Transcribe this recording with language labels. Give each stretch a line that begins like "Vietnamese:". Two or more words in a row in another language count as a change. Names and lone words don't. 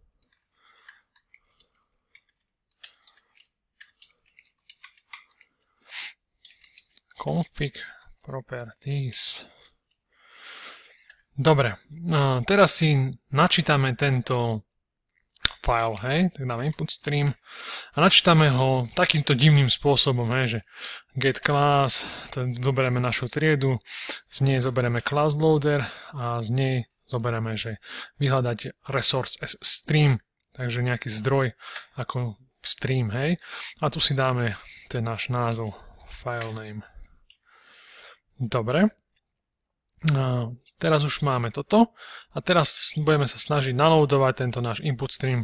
English: Config properties.
Slovak: Dobre, teraz si načítame tento file, hej, tak dáme
English: input stream
Slovak: a načítame ho takýmto divným spôsobom, hej, že
English: get class,
Slovak: zoberieme našu triedu, z nej zoberieme
English: class loader
Slovak: a z nej zoberieme, že vyhľadať
English: resource as stream,
Slovak: takže nejaký zdroj ako stream, hej, a tu si dáme ten náš názov,
English: file name.
Slovak: Dobre, teraz už máme toto a teraz budeme sa snažiť naloadovať tento náš
English: input stream.